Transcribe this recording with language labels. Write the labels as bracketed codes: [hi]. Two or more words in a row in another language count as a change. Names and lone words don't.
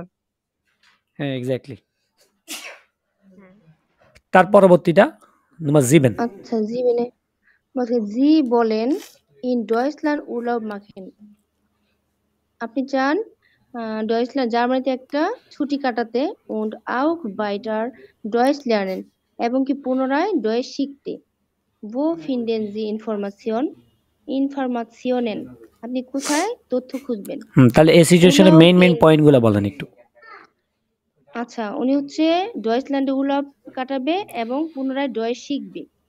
[bn] হ্যাঁ এক্স্যাক্টলি তার পরবর্তীটা নম্বর 7 আচ্ছা জি মানে বলছে [de] Sie wollen in Deutschland Urlaub machen [bn] আপনি চান ডয়েচল্যান্ড জার্মানিতে একটা ছুটি কাটাতে [de] und auch weiter Deutsch lernen [bn] এবং কি পুনরায় ডয়েচ শিখতে [de] wo finden Sie Informationen [bn] আপনি কোথায় তথ্য খুঁজবেন তাহলে এই সিচুয়েশনের উলাও মেইন কি- পয়েন্টগুলো বলেন একটু আচ্ছা উনি হচ্ছে ডয়েচল্যান্ডে উরলাub কাটাবে এবং পুনরায় ডয়েচ শিখবে